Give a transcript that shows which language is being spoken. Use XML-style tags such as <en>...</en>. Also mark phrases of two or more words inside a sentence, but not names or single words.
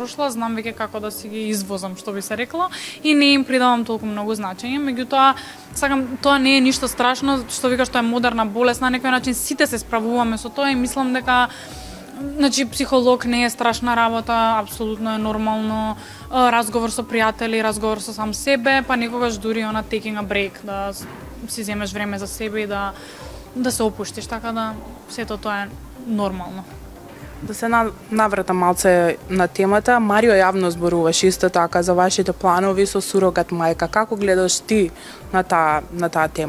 <mk>прошла, знам веќе како да си ги извозам, што би се рекло, и не им придавам толку многу значење, меѓутоа сакам, тоа не е ништо страшно, што вика што е модерна болест, на некој начин сите се справуваме со тоа и мислам дека значи психолог не е страшна работа, апсолутно е нормално, разговор со пријатели, разговор со сам себе, па некогаш дури она</mk> <en>taking a break,</en> <mk>да си земеш време за себе и да се опуштиш, така да сето тоа е нормално. Да се наврата малце на темата, Марио јавно зборуваш исто така за вашите планови со сурогат мајка. Како гледаш ти на таа тема?</mk>